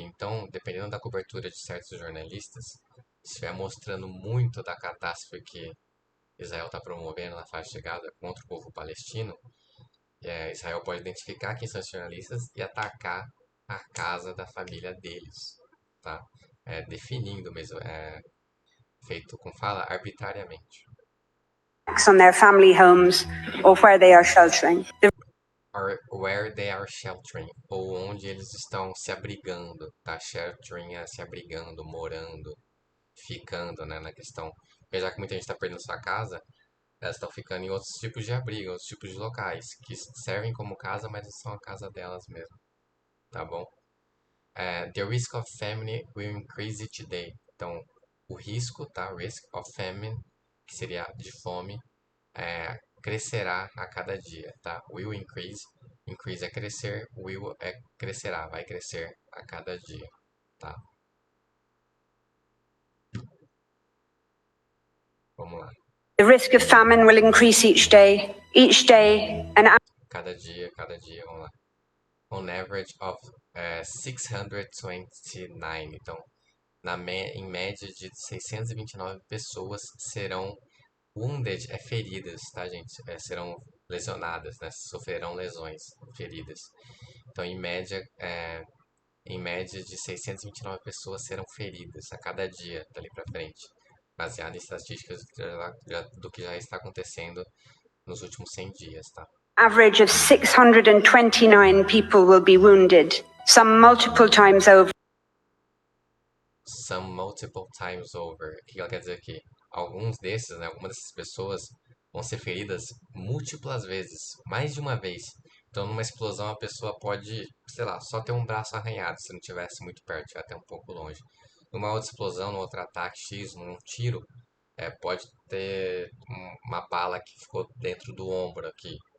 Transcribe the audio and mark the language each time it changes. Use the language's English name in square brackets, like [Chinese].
[Portuguese] Então, dependendo da cobertura de certos jornalistas, se estiver mostrando muito da catástrofe que Israel está promovendo na faixa de Gaza contra o povo palestino, Israel pode identificar quem são esses jornalistas e atacar a casa da família deles, tá? Definindo mesmo, feito com fala arbitrariamente. [English] On their family homes or where they are sheltering. Or where they are sheltering, [Portuguese] ou onde eles estão se abrigando, tá? Sheltering é se abrigando, morando, ficando, né, na questão. Porque já que muita gente está perdendo sua casa, elas estão ficando em outros tipos de abrigo, outros tipos de locais, que servem como casa, mas são a casa delas mesmo, tá bom? [English] The risk of famine will increase today. [Portuguese] Então, o risco, tá? [English] Risk of famine, [Portuguese] que seria de fome, crescerá a cada dia, tá? [English] Will increase, [Portuguese] increase é crescer, will é crescerá, vai crescer a cada dia, tá? Vamos lá. [English] The risk of famine will increase each day. Each day, [Portuguese] Cada dia, vamos lá. [English] On average of 629. [Portuguese] Então, em média de 629 pessoas serão wounded, feridas, tá, gente? Serão lesionadas, né? Sofrerão lesões, feridas. Então, em média de 629 pessoas serão feridas a cada dia dali para frente, baseado em estatísticas do que já está acontecendo nos últimos 100 dias, tá? [English] average of 629 people will be wounded, some multiple times over. Some multiple times over. [Portuguese] O que ela quer dizer aqui? Alguns desses, né, algumas dessas pessoas vão ser feridas múltiplas vezes, mais de uma vez. Então, numa explosão, a pessoa pode, sei lá, só ter um braço arranhado se não estivesse muito perto, estiver até um pouco longe. Numa outra explosão, num outro ataque X, num tiro, pode ter uma bala que ficou dentro do ombro aqui.